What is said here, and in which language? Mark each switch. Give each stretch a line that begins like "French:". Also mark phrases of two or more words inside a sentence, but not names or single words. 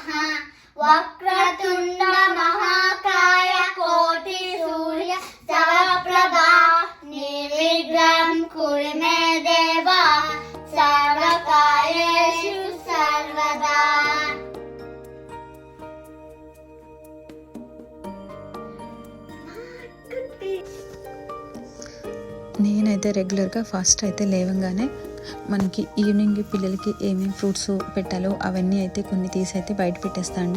Sanskrit: वक्रतुंड महाकाय कोटि सूर्य समप्रभा निर्विघ्नं कुरु मे देव सर्वकार्येषु सर्वदा।
Telugu: నేనైతే రెగ్యులర్గా ఫస్ట్ అయితే లేవగానే మనకి ఈవినింగ్ పిల్లలకి ఏమేమి ఫ్రూట్స్ పెట్టాలో అవన్నీ అయితే కొన్ని తీసి అయితే బయట పెట్టేస్తా అండి.